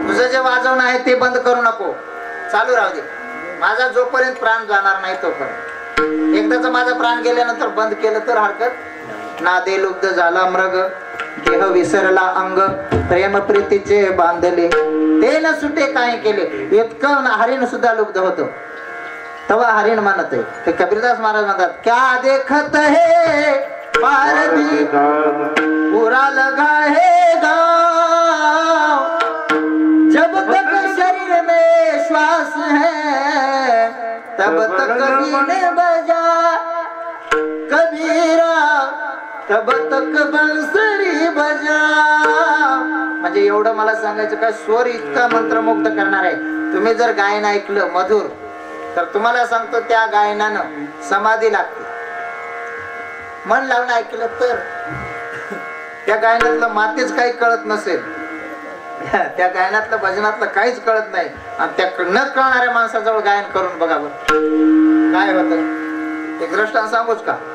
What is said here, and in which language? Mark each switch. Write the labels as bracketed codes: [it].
[mr] तुझं जे वाजवणं आहे ते बंद करू नको चालू राहू दे. माझा जोपर्यंत प्राण जाणार नाही तोपर्यंत. एकदाच माझा प्राण गेल्यानंतर बंद केलं तर हरकत नादे लुब्ध झाला मृग देह विसरला अंग प्रेम प्रीतीचे बांधले ते न सुटे काय केले. इतकं हरिण सुद्धा लुब्ध होतो तेव्हा हरिण म्हणत आहे. ते कबीरदास महाराज म्हणतात [hi] क्या देखत है पारधी पूरा लगा है गाँव जब तक शरीर में श्वास है तब तक बीन बजा कबीरा तब तक बंसरी बजा. [mr] म्हणजे एवढं मला सांगायचं काय स्वर इतका मंत्रमुग्ध करणार आहे. तुम्ही जर गायन ऐकलं मधुर तर तुम्हाला सांगतो त्या गायनानं समाधी लागते. मन लावून ऐकलं तर त्या गायनातलं मातेच काही कळत नसेल त्या गायनातलं भजनातलं काहीच कळत नाही आणि त्या न कळणाऱ्या माणसाजवळ गायन करून बघा बरं काय होत. एक दृष्टांत सांगूच का.